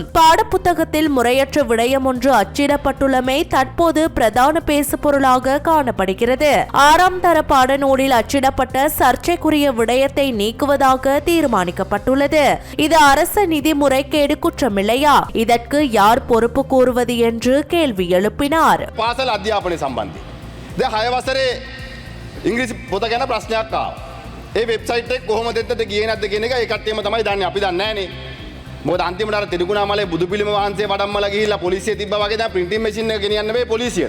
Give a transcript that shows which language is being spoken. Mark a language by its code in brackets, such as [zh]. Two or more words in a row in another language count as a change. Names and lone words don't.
[ta] பாடப்புத்தகத்தில் முறையற்ற விடயம் ஒன்று அச்சிடப்பட்டுள்ளமை தற்போது பிரதான பேசு பொருளாக காணப்படுகிறது. 6ஆம் தர பாடநூலில் அச்சிடப்பட்ட சர்ச்சைக்குரிய விடயத்தை நீக்குவதாக தீர்மானிக்கப்பட்டுள்ளது. இது அரச நிதி முறைகேடு குற்றமில்லையா? இதற்கு யார் பொறுப்பு கூறுவது என்று கேள்வி எழுப்பினார். [si] පාසල් අධ්‍යාපනය සම්බන්ධයෙන් දැන් 6 වසරේ ඉංග්‍රීසි පොත ගැන ප්‍රශ්නයක් ආවා. ඒ වෙබ්සයිට් එක කොහොමද එතනට ගියේ නැද්ද කියන එක ඒ කට්ටියම තමයි දන්නේ. අපි දන්නේ නැහනේ. මොකද අන්තිමට අර තිරිකුණාමලේ බුදු පිළිම වහන්සේ වඩම්මලා ගිහිල්ලා පොලිසිය තිබ්බා වගේ දැන් [en] printing machine [si] එක ගෙනියන්න බෑ පොලිසියට.